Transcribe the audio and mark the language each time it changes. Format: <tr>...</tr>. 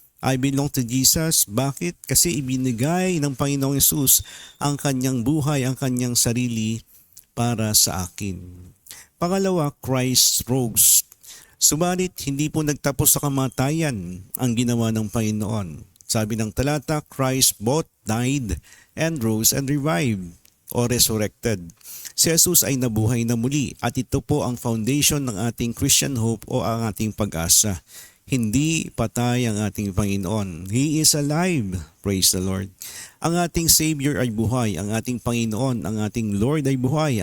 <en>I belong to Jesus. Bakit?</en> <tl>Kasi ibinigay ng Panginoong Yesus ang kanyang buhay, ang kanyang sarili para sa akin. Pangalawa, Christ rose. Subalit, hindi po nagtapos sa kamatayan ang ginawa ng Panginoon.</tl> <en>Sabi ng talata, Christ both died and rose and revived o resurrected.</en> <tl>Si Jesus ay nabuhay na muli at ito po ang foundation ng ating Christian hope o ang ating pag-asa.</tl> <en>Hindi patay ang ating Panginoon. He is alive. Praise the Lord.</en> <tl>Ang ating Savior ay buhay. Ang ating Panginoon, ang ating Lord ay buhay.</tl>